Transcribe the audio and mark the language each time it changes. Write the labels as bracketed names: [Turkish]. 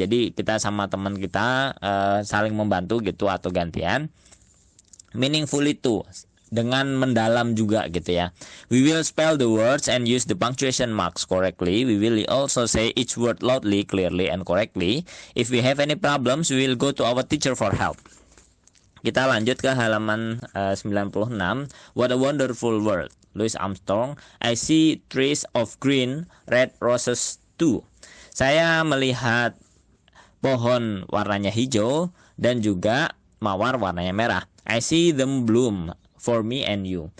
[Indonesian] Jadi kita sama teman kita saling membantu gitu atau gantian. Meaningful itu dengan mendalam juga gitu ya. [English] We will spell the words and use the punctuation marks correctly. We will also say each word loudly, clearly, and correctly. If we have any problems, we will go to our teacher for help. [Indonesian] Kita lanjut ke halaman 96. [English] What a wonderful world. Louis Armstrong. I see trees of green, red roses too. [Indonesian] Saya melihat pohon warnanya hijau dan juga mawar warnanya merah. [English] I see them bloom for me and you.